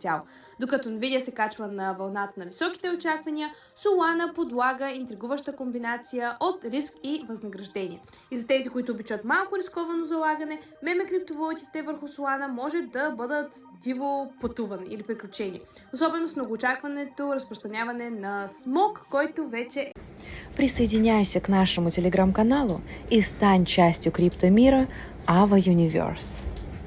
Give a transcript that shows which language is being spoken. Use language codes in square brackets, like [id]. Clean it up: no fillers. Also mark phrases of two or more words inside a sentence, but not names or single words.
[bg] Докато Nvidia се качва на вълната на високите очаквания, Solana подлага интригуваща комбинация от риск и възнаграждение. И за тези, които обичат малко рисковано залагане, меме криптовалутите върху Solana може да бъдат диво пътуване или приключение. Особено с многоочакването разпространяване на смог, който вече [ru] Присоединяйся к нашему телеграм-каналу и стань частью криптомира Ava Universe.